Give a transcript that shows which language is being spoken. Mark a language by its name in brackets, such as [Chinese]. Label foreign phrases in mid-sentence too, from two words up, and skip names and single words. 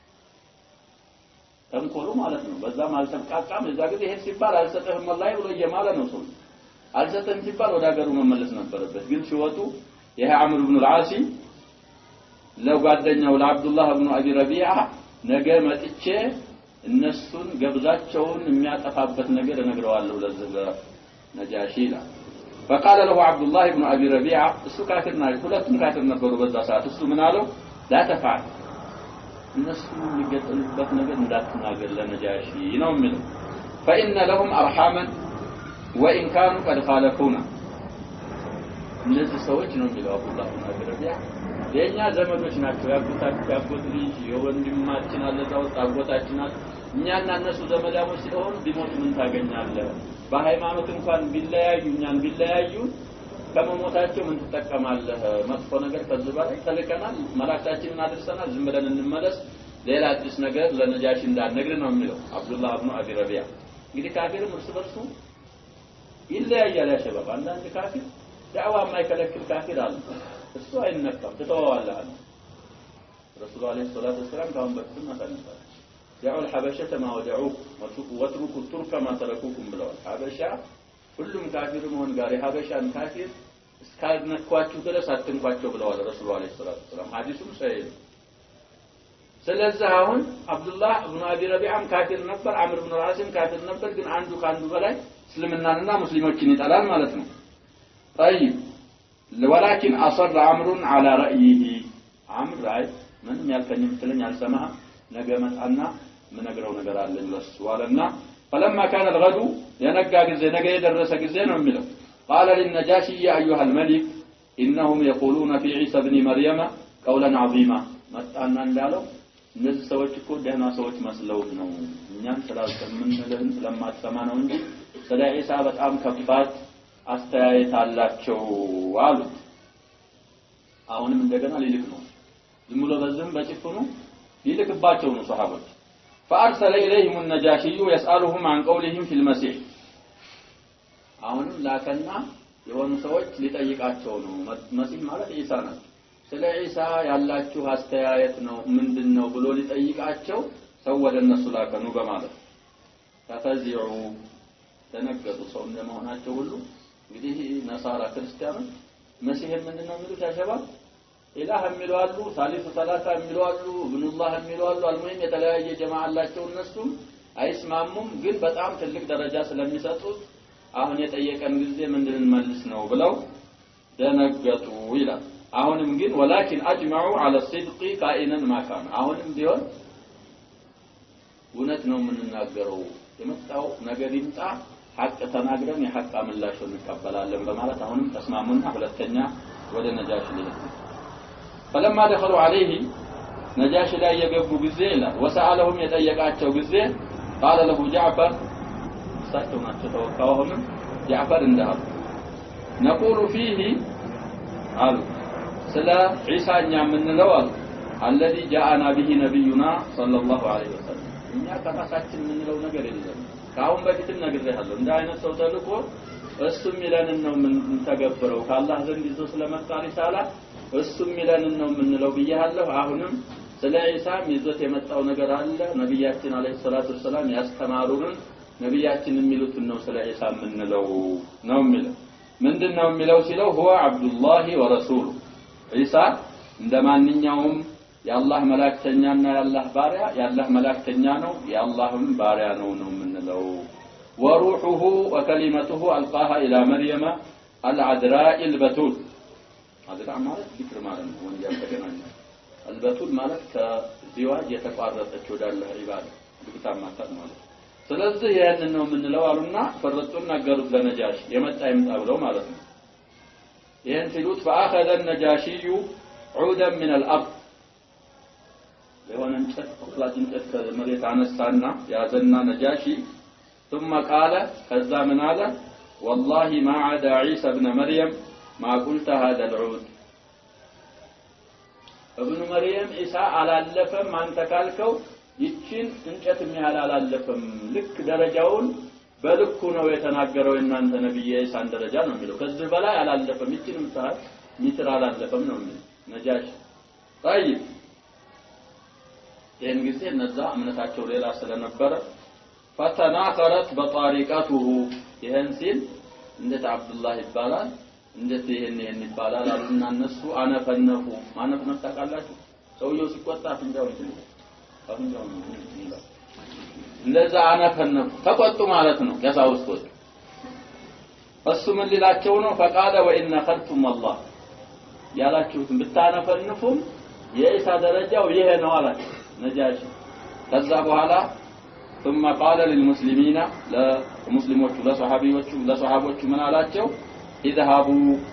[Amharic] ተንኮሉ ማለት ነው በዛም አልተቃቃም እዛ ጊዜ ይሄ ሲባል አልሰጠህም ወላሂ ብሎ እየማለ ነው ሰው አልሰጠን ሲባል ወደ ሀገሩ መመለስ ነበረበት ግን ሲወጡ ይሄ አምር ኢብኑ አልዓሲ ለጓደኛው ለአብዱላህ ኢብኑ አቢ ረቢዓ ነገ መጥቼ እነሱን ገብዛቸውን የሚያጠፋበት ነገር እነግረዋለሁ ለዚህ ነጃሺ ይላል [Arabic] فقال له عبد الله بن ابي ربيعه [Amharic] እሱ ካፊርና ሁለቱም ካፊር ነበሩ በዛ ሰዓት እሱ ምን አለው [Arabic] لا تفعل [Amharic] እነሱ የሚገጥሉበት ነገር እንዳትናገር ለነጃሺ ነው የሚለው [Arabic] فإن لهم أرحاما وإن كانوا قد خالفونا [Amharic] እነዚህ ሰዎች ነው የሚለው አብዱላህ ኢብኑ አቢ ረቢዓ የኛ ዘመዶች ናቸው ያጎት ልጅ የወንድማችን አለዛው ታጎታችን እኛና እነሱ ዘመዳሞች ስለሆኑ ቢሞት ምን ታገኛለህ በሃይማኖት እንኳን ቢለያዩ እኛን ቢለያዩ ከመሞታቸው ምን ተጠቀማለህ መጥፎ ነገር ከዚህ በላይ ተልከናል መላእክታችንን አድርሰናል ዝም ብለን እንመለስ ሌላ አዲስ ነገር ለነጃሺ እንዳንነግር ነው የሚለው አብዱላህ ኢብኑ አቢ ረቢዓ እንግዲህ ካፊርም እርስ በርሱ ይለያያል ያሸባብ አንዳንድ ካፊር ዳዕዋ የማይከለክል ካፊር አለ እሱ አይነካም ተተዋዋለህ ረሱል [Arabic] عليه الصلاة والسلام [Amharic] ካሁን በፊት ተናግረዋል ያው [Arabic] الحبشه ما ودعوك وتركوا الترك ما [Amharic] تركوكم ብለዋል ሐበሻ ሁሉም ካፊር መሆን ጋር የሐበሻን ካፊር እስካልነኳችሁ ድረስ አትንኳቸው ብለዋል ረሱል [Arabic] عليه الصلاة والسلام [Amharic] ሐዲሱም ሰሂህ ስለዚህ አሁን አብዱላህ ኢብኑ አቢ ረቢዓም ካፊር ነበር አምር ኢብኑ አልዓሲም ካፊር ነበር ግን አንዱ ካንዱ በላይ እስልምናንና ሙስሊሞችን ይጠላል ማለት ነው طيب [Arabic] ولكن اصر عمرو على رايه عمرو راي من [Amharic] ያልከኝ ምትለኝ አልሰማህ ነገ መጣና ምነግረው ነገር አለኝ ለሱ አለና [Arabic] فلما كان الغد ينقى [Amharic] ጊዜ ነገ የደረሰ ጊዜ ነው የሚለው [Arabic] قال للنجاشي يا ايها الملك إنهم يقولون في عيسى بن مريم قولا عظيما [Amharic] መጣና እንዳለው እነዚህ ሰዎች እኮ ደህና ሰዎች መስለውት ነው እኛን ስላልሰምንልህን ስለማትሰማ ነው እንጂ ስለ ዒሳ በጣም ከባድ አስተያየት አላቸው አሉት አሁንም እንደገና ሊልክ ነው ዝም ብሎ በዝም በጭፍኑ ሊልክባቸው ነው ሱሐቦች [Arabic] فأرسل إليهم النجاشي يسألهم عن قولهم في المسيح [Amharic] አሁንም ላከና የሆኑ ሰዎች ሊጠይቃቸው ነው መሲህ ማለት ዒሳ ነው ስለ ዒሳ ያላችሁ አስተያየት ነው ምንድነው ብሎ ሊጠይቃቸው ሰው ወደ እነሱ ላከኑ በማለት ተፈዚዑ ተነገጡ ሰው እንደመሆናቸው ሁሉ እንግዲህ ነሳራ ክርስቲያኖች መሲህ ምንድነው የሚሉት ያሸባል ኢላህ የሚሉ አሉ [Arabic] ثالث ثلاثة [Amharic] የሚሉ አሉ ኢብኑላህ የሚሉ አሉ አልሙሂም የተለያየ ጀማዓ አላቸው እነሱም አይስማሙም ግን በጣም ትልቅ ደረጃ ስለሚሰጡት አሁን የጠየቀን ጊዜ ምንድን መልስ ነው ብለው ደነገጡ ይላል አሁንም ግን [Arabic] ولكن اجمعوا على الصدق كائنا ما كان [Amharic] አሁንም ቢሆን እውነት ነው የምንናገረው የመጣው ነገር ይምጣ ሐቅ ተናግረን የሐቅ አምላሽን እንቀበላለን በማለት አሁንም ተስማሙና ሁለተኛ ወደ ነጃሽ ሊሄዱ [Arabic] فلما دخلوا عليه [Amharic] ነጃሽ ላይ የገቡ ጊዜ ይላል وسألهم የጠየቃቸው ጊዜ [Arabic] قال له جعفر [Amharic] ሳይቶናቸው ተወካውም ጃዕፈር እንዳሉ [Arabic] نقول فيه [Amharic] አሉ ስለ ዒሳኛ ምንለው አሉ [Arabic] الذي جاءنا به نبينا صلى الله عليه وسلم [Amharic] እኛ ከራሳችን ምንለው ነገር የለም ካሁን በፊትም ነግሬሃለሁ እንደ አይነት ሰው ተልቆ እሱም ይለንን ነው ምን ተገብረው ከአላህ ዘንድ ይዞ ስለመጣ ሪሳላ እሱም ይለንን ነው ምንለው ብያለሁ አሁንም ስለ ዒሳ ይዞት የመጣው ነገር አለ ነብያችን [Arabic] عليه الصلاة والسلام [Amharic] ያስተማሩን ነብያችን የሚሉት ነው ስለ ዒሳ ምንለው ነው የሚለው ምንድነው የሚለው ሲለው [Arabic] هو عبد الله ورسوله [Amharic] ዒሳ እንደማንኛውም የአላህ መላእክተኛና የአላህ ባሪያ የአላህ መላእክተኛ ነው የአላህም ባሪያ ነው ምንለው [Arabic] وروحه وكلمته القاها الى مريم العذراء البتول عذراء [Amharic] ማለት ذكر ማለት ነው ወንጀል ተገናኘ البتول ማለት ከዚዋጅ የተቋረጠች ወደ አላህ ኢባዳ ግብታማታት ማለት ስለዚህ ያንን ነው ምንለው አሉና ፈረጡን ነገሩት ለነጃሽ የመጣ ይምጣ ብለው ማለት ነው ይሄን ሲሉት [Arabic] فاخذ النجاشي عودا من الارض [Amharic] ለሆነ እንጨት ቁጥላጭ እንጨት ከመሬት አነሳና ያዘና ነጃሺ [Arabic] ثم قال [Amharic] ከዛ ምን አለ [Arabic] والله ما عدا عيسى ابن مريم ما قلت هذا العود ابن مريم عيسى [Amharic] አላለፈም አንተ ካልከው ይችን እንጨት የሚያህል አላለፈም ልክ ደረጃውን በልኩ ነው የተናገረው እናንተ ነብይ ኢሳን ደረጃ ነው የሚለው ከዚህ በላይ አላለፈም ይችንም ሰዓት ሚትር አላለፈም ነው የሚለው ነጃሽ طيب ይሄን ጊዜ እነዛ እምነታቸው ሌላ ስለነበረ [Arabic] فتناقرت بطارقته [Amharic] ይሄን ሲል እንዴት አብዱላህ ይባላል እንዴት ይሄን ይባላል አሉና እነሱ አነፈነፉ ማነፍነፍ ታውቃላችሁ ሰውየው ሲቆጣ ፍንጃው ይችላል አፍንጃው ይላል እንደዛ አነፈነፉ ተቆጡ ማለት ነው ያሳውስቶት እሱ ምን ሊላቸው ነው [Arabic] فقال وان خلتم الله [Amharic] ያላችሁትን ብታነፈንፉም የኢሳ ደረጃው ይሄ ነው አላችሁ ነጃሽ ከዛ በኋላ [Arabic] ثم قال للمسلمين [Amharic] للمسلموቹ ለሷሃቦቹ ምን አላቸው اذهبوا